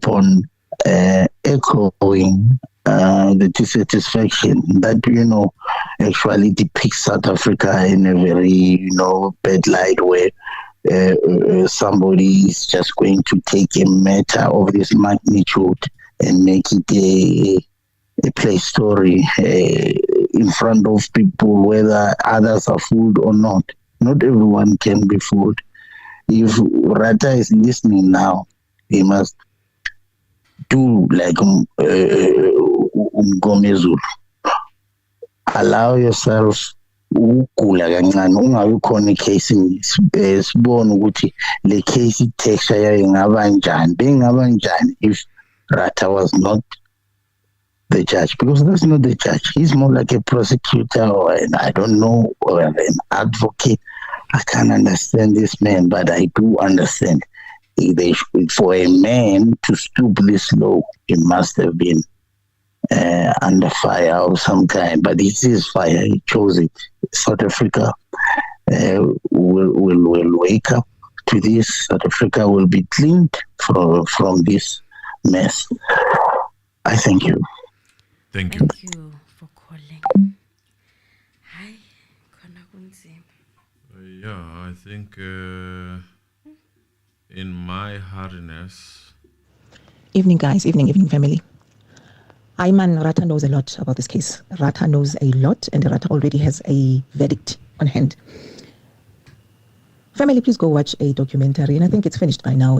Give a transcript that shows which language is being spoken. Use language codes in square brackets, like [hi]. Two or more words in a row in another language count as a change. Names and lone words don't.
[en] on echoing the dissatisfaction that actually depicts South Africa in a very bad light, where somebody is just going to take a matter of this magnitude and make it a play story in front of people, whether others are fooled or not. Not everyone can be fooled. If Ratha is listening now, he must do like Umgomezulu. Allow yourself [zu] ukugula kancane, ungabi khona ecasini sibone ukuthi le [en] case texture [zu] yayo ingaba njani, bengaba njani [en] if Ratha was not the judge, because that's not the judge. He's more like a prosecutor or or an advocate. I can't understand this man, but I do understand. For a man to stoop this low, he must have been under fire of some kind. But it is fire. He chose it. South Africa will wake up to this. South Africa will be cleaned from this mess. I thank you. Thank you. Thank you for calling. Hi, [zu] khona kunzima. [en] I think in my hardness. Evening, guys. Evening, family. Ratha knows a lot about this case. Ratha knows a lot, and Ratha already has a verdict on hand. Family, please go watch a documentary, and I think it's finished by now.